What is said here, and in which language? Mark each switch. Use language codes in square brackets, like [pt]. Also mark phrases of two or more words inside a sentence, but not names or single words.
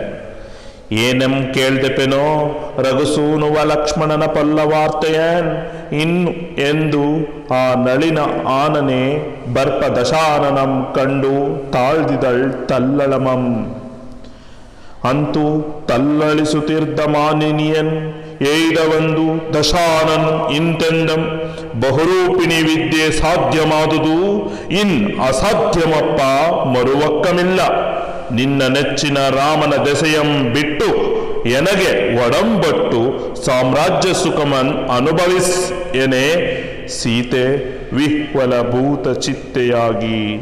[kn] ಏನಂ ಕೇಳ್ದೆಪೆನೋ ರಘುಸೂನುವ ಲಕ್ಷ್ಮಣನ ಪಲ್ಲವಾರ್ತೆಯನ್ ಇನ್ನು ಎಂದು ಆ ನಳಿನ ಆನನೆ ಬರ್ಪ ದಶಾನನಂ ಕಂಡು ತಾಳ್ದಿದಳ್ ತಲ್ಲಳಮಂ. ಅಂತೂ ತಲ್ಲಳಿಸುತ್ತಿರ್ದ ಮಾನಿನಿಯನ್ ಏಯ್ದವಂದು ದಶಾನನ್ ಇಂತೆಂದಂ ಬಹುರೂಪಿಣಿ ವಿದ್ಯೆ ಸಾಧ್ಯಮಾದುದು ಇನ್ ಅಸಾಧ್ಯವಪ್ಪ ಮರುವಕ್ಕಮಿಲ್ಲ. ನಿನ್ನ ನೆಚ್ಚಿನ ರಾಮನ ದೆಸೆಯಂ ಬಿಟ್ಟು ಎನಗೆ ಒಡಂಬಟ್ಟು ಸಾಮ್ರಾಜ್ಯ ಸುಖಮನ್ ಅನುಭವಿಸ್ ಎನೆ ಸೀತೆ ವಿಹ್ವಲ ಭೂತ ಚಿತ್ತೆಯಾಗಿ.